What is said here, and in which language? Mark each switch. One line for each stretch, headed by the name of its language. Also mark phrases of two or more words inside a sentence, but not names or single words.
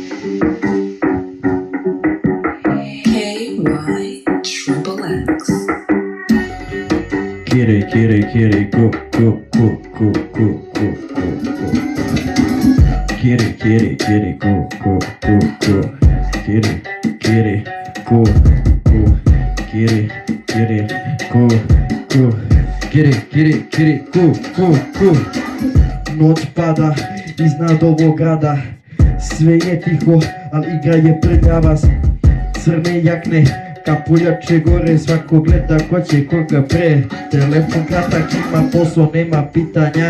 English: Kitty, kitty, kitty, go, go, go, go, go, go, go, go. Kitty, kitty, kitty, go, go, go, go. Kitty, kitty, go, go. Kitty, kitty, go, go. Kitty, kitty, kitty, go, go, go.
Serbian: Noć pada iznad ovog grada. Sve je tiho, al igra je prljava. Crne jakne, kapuljače gore, svako gleda ko će koga pre. Telefon kratak, ima posao, nema pitanja.